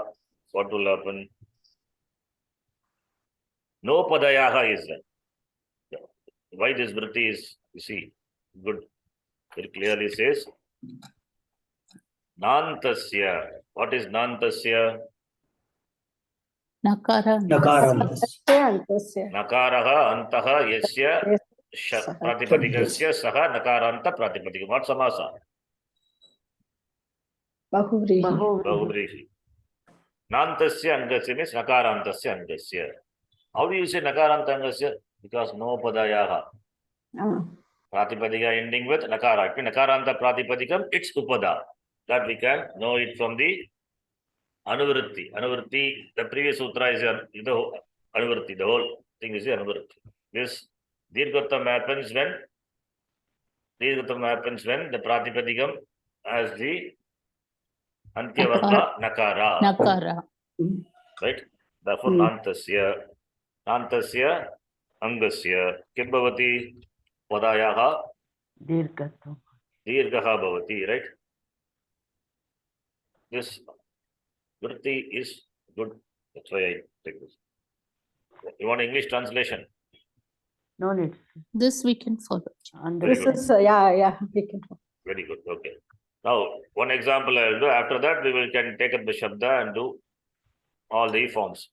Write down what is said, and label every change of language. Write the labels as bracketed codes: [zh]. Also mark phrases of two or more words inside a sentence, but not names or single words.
[en] What will happen? No Padayaha is there. Why this Vritti is, you see, good. It clearly says Nantasya. What is Nantasya? Nakara. Nakarantasya. Antasya. [sa] नकारः अन्तः यस्य [en] Yes. Saha. [sa] प्रातिपदिकस्य सः नकारान्त प्रातिपदिकम्. [en] What samasa? Bahuvrihi. Bahuvrihi. [sa] नान्तस्य अङ्गस्य means नकारान्तस्य अङ्गस्य. [en] How do you say [sa] नकारान्त अङ्गस्य? [en] Because no padayaha. Ah, Pratipadika ending with nakara. It means [sa] नकारान्त प्रातिपदिकम्, [en] it's upada. That we can know it from the anuvritti. Anuvritti, the previous sutra is the anuvritti. The whole thing is the anuvritti. This dirghatam happens when the pratipadikam has the antyavarta nakara. Nakara. Right? Therefore, [sa] नान्तस्य अङ्गस्य किं भवति पदयोः [en] Dirghatam. [sa] दीर्घः भवति, [en] right? This vritti is good. That's why I take this. You want English translation? No need. This we can follow. Very This good. is, yeah, we can. Very good. Okay. Now, one example I will do. After that, we can take up the shabda and do all the forms.